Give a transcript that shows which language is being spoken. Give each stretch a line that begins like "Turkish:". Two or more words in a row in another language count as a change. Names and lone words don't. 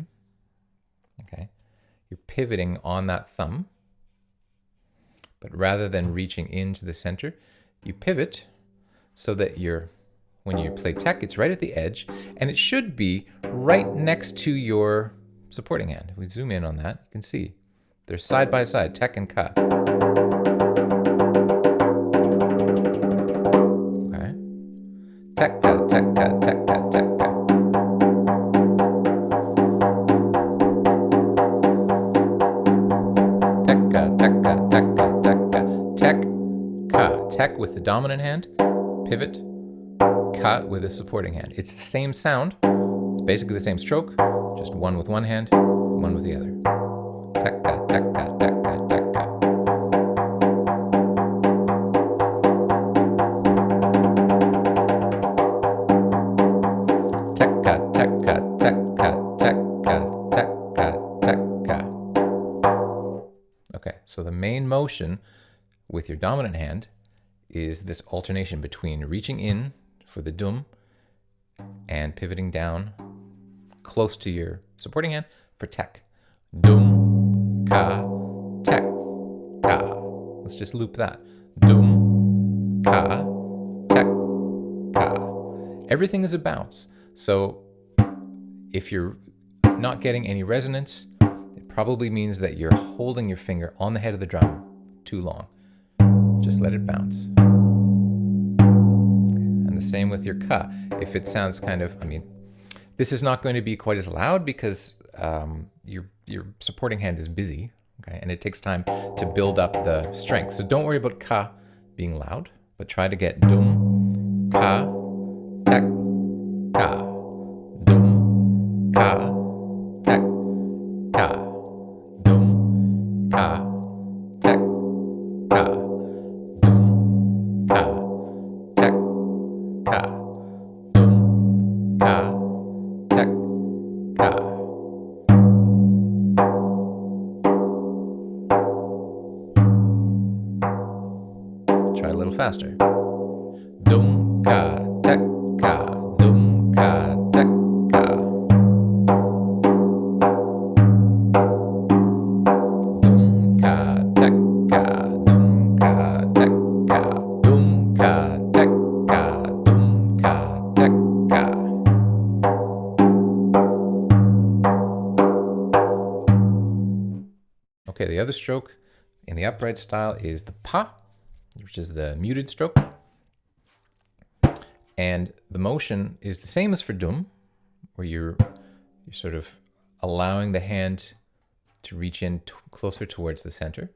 English: Okay, you're pivoting on that thumb, but rather than reaching into the center, you pivot so that when you play tek, it's right at the edge, and it should be right next to your supporting hand. If we zoom in on that, you can see they're side by side, tek and ka. Okay, tek ka, tek ka, tek ka, tek ka. Tek ka, tek ka, tek ka, tek ka. Tek ka. Tek with the dominant hand, pivot, ka with the supporting hand. It's the same sound. It's basically the same stroke, just one with one hand, one with the other. Tek ka, tek ka, tek ka, tek ka. Tek ka, tek ka, tek ka, tek ka, tek ka, tek ka. Okay, so the main motion with your dominant hand is this alternation between reaching in for the dum and pivoting down close to your supporting hand for tek. Dum, ka, tek, ka. Let's just loop that. Dum, ka, tek, ka. Everything is a bounce. So if you're not getting any resonance, it probably means that you're holding your finger on the head of the drum too long. Just let it bounce. And the same with your ka. If it sounds kind of, this is not going to be quite as loud because your supporting hand is busy, okay, and it takes time to build up the strength. So don't worry about ka being loud, but try to get dum, ka, tek, ka, dum, ka, tek, ka, dum, ka, tek, ka, dum, ka, tek, ka, dum, ka, tek, ka. Try a little faster. Dum, ka, tek, ka, dum, ka, tek, ka. Dum, ka, tek, ka, dum, ka, tek, ka. Dum, ka, tek, ka, dum, ka, tek, ka. Okay, the other stroke in the upright style is the pa, which is the muted stroke. And the motion is the same as for dum, where you're sort of allowing the hand to reach in closer towards the center.